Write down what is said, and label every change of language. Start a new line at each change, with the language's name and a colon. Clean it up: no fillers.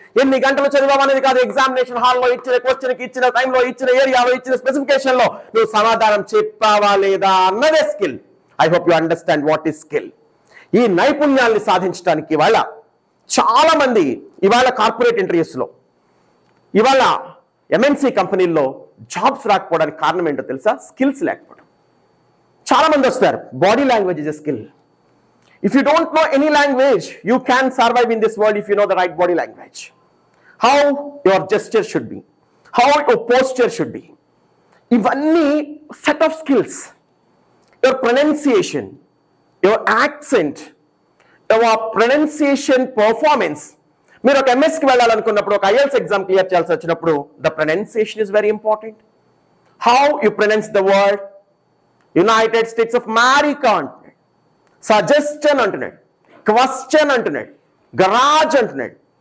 Telugu: ఎన్ని గంటలు చదివావు అనేది కాదు, ఎగ్జామినేషన్ హాల్లో ఇచ్చిన క్వశ్చన్కి, ఇచ్చిన టైంలో, ఇచ్చిన ఏరియాలో, ఇచ్చిన స్పెసిఫికేషన్లో నువ్వు సమాధానం చెప్పావా లేదా అన్నదే skill.
English: I hope you understand what is skill.
Telugu: ఈ నైపుణ్యాన్ని సాధించడానికి ఇవాళ చాలా మంది ఇవాళ కార్పొరేట్ ఇంటర్వ్యూస్లో, ఇవాళ ఎంఎన్సీ కంపెనీల్లో జాబ్స్ రాకపోవడానికి కారణం ఏంటో తెలుసా? స్కిల్స్ లేకపోవడం. చాలా మంది వస్తారు.
English: Body language is a skill. If you don't know any language, you can survive in this world if you know the right body language. How your gesture should be, how your posture should be. ఇవన్నీ set of skills. Your pronunciation, your accent, your pronunciation performance.
Telugu: మీరు ఒక ఎంఎస్కి వెళ్ళాలనుకున్నప్పుడు, ఒక IELTS exam clear చేయాల్సి వచ్చినప్పుడు
English: The pronunciation is very important. How you pronounce the word.
Telugu: United states of America అంటున్నాడు, సజెస్టన్ అంటున్నాడు, question అంటున్నాడు, garage అంటున్నాడు.